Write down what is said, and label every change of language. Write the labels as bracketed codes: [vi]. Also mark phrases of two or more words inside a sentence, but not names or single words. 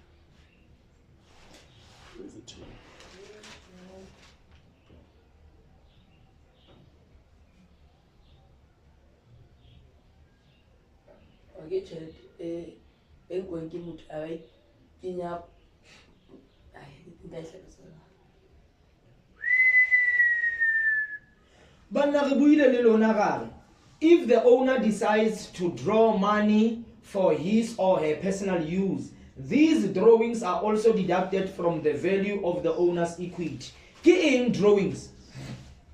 [en] Okay, chat. Going to move away. Kinya. [tn] Banna re buile le lona gare. [en] If the owner decides to draw money for his or her personal use, these drawings are also deducted from the value of the owner's equity. [tn] Ke eng drawings?